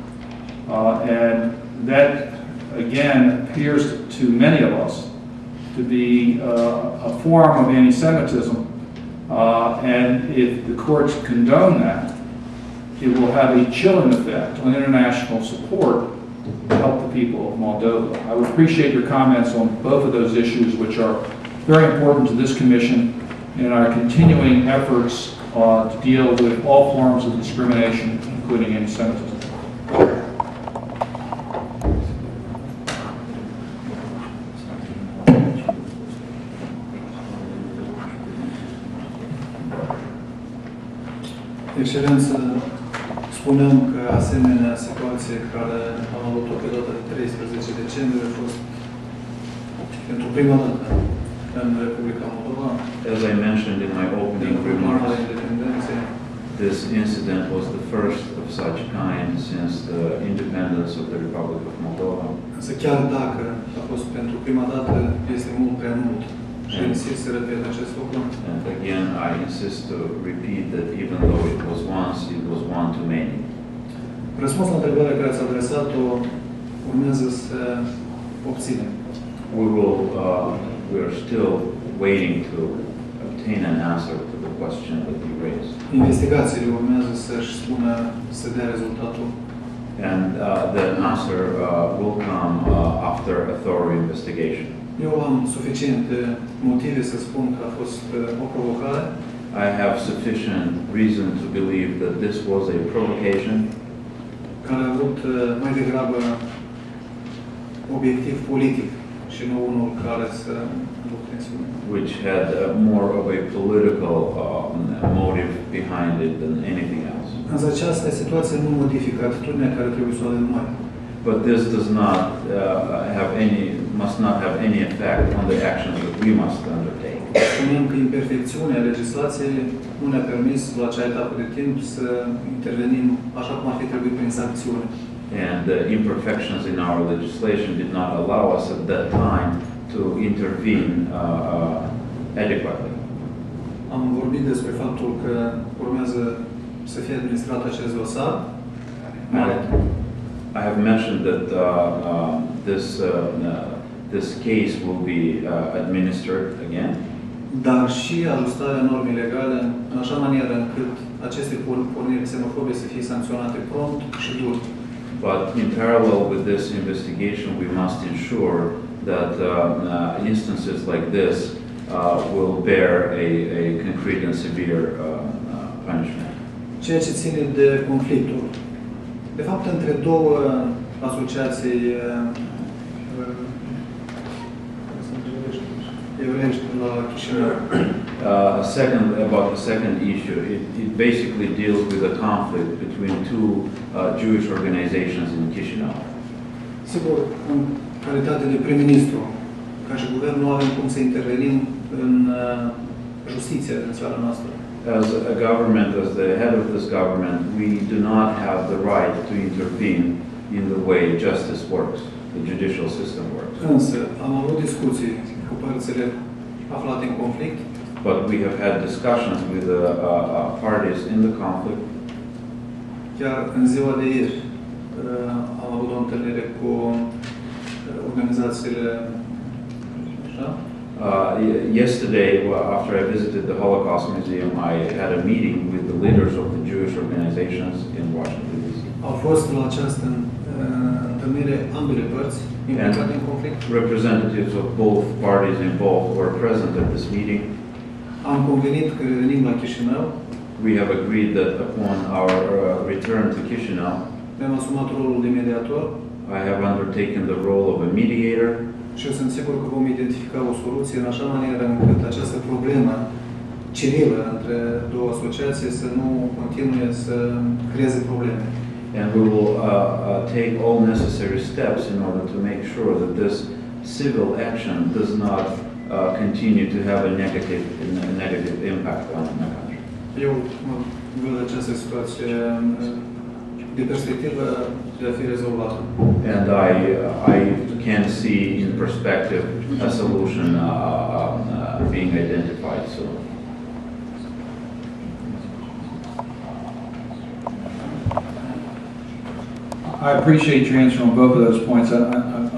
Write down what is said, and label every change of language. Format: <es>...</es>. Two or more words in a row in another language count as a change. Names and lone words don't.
<en>And that, again, appears to many of us to be a form of anti-Semitism And if the courts condone that, it will have a chilling effect on international support to help the people of Moldova. I would appreciate your comments on both of those issues, which are very important to this commission in our continuing efforts to deal with all forms of discrimination, including anti-Semitism.</en> <ro>Excelență, spuneam că asemenea situație care a avut o perioadă de 13 decembrie a fost pentru prima dată în Republica Moldova.</ro> <en>As I mentioned in my opening remarks, this incident was the first of such kind since the independence of the Republic of Moldova.</en> <ro>Însă chiar dacă a fost pentru prima dată, este mult prea mult. Și insist să repet acest lucru.</ro> <en>And again, I insist to repeat that even though it was once, it was one too many.</en> <ro>Răspuns la întrebarea care ați adresat-o urmează să obținem.</ro> <en>We are still waiting to obtain an answer to the question that you raised.</en> <ro>Investigațiile urmează să-și spună, să dea rezultatul.</ro> <en>And the answer will come after a thorough investigation.</en> <ro>Eu am suficiente motive să spun că a fost o provocare.</ro> <en>I have sufficient reason to believe that this was a provocation</en> <ro>Care a avut mai degrabă obiectiv politic și nu unul care să ducă tensiune.</ro> <en>which had more of a political motive behind it than anything else.</en> <ro>Însă această situație nu modifică atitudinea care trebuie să o avem noi.</ro> <en>But this does not must not have any effect on the actions that we must undertake.</en> <ro>Spunem că imperfecțiunea legislației nu ne-a permis la acea etapă de timp să intervenim așa cum ar fi trebuit prin sancțiuni.</ro> <en>And the imperfections in our legislation did not allow us at that time to intervene adequately.</en> <ro>Am vorbit despre faptul că urmează să fie administrat acest dosar.</ro> <en>I have mentioned that this case will be administered again.</en> <ro>Dar și ajustarea normei legale în așa manieră încât aceste porniri xenofobe să fie sancționate prompt și dur.</ro> <en>But in parallel with this investigation, we must ensure that instances like this will bear a concrete and severe punishment.</en> <ro>Ceea ce ține de conflictul. De fapt, între două asociații evreiești la Chișinău.</ro> <en>About the second issue, it basically deals with a conflict between two Jewish organizations in Chișinău.</en> <ro>Sigur, în calitate de prim-ministru, ca și guvern, nu avem cum să intervenim în justiția din țara noastră.</ro> <en>As a government, as the head of this government, we do not have the right to intervene in the way justice works, the judicial system works.</en> <ro>Însă, am avut discuții cu părțile aflate în conflict.</ro> <en>But we have had discussions with the parties in the conflict.</en> <ro>Chiar în ziua de ieri am avut o întâlnire cu organizațiile, așa?</ro> <en>Yesterday, after I visited the Holocaust Museum, I had a meeting with the leaders of the Jewish organizations in Washington, D.C.</en> <ro>Au fost la această întâlnire ambele părți implicate în conflict.</ro> <en>Representatives of both parties involved were present at this meeting.</en> <ro>Am convenit că revenim la Chișinău.</ro> <en>We have agreed that upon our return to Chișinău,</en> <ro>mi-am asumat rolul de mediator.</ro> <en>I have undertaken the role of a mediator.</en> <ro>Și eu sunt sigur că vom identifica o soluție în așa manieră încât această problemă civilă între două asociații să nu continue să creeze probleme.</ro> <en>And we will take all necessary steps in order to make sure that this civil action does not continue to have a negative impact on the country.</en> <ro>Eu văd această situație de perspectivă de a fi rezolvată.</ro> <en>And I can see in perspective a solution being identified soon. I appreciate your answer on both of those points.</en>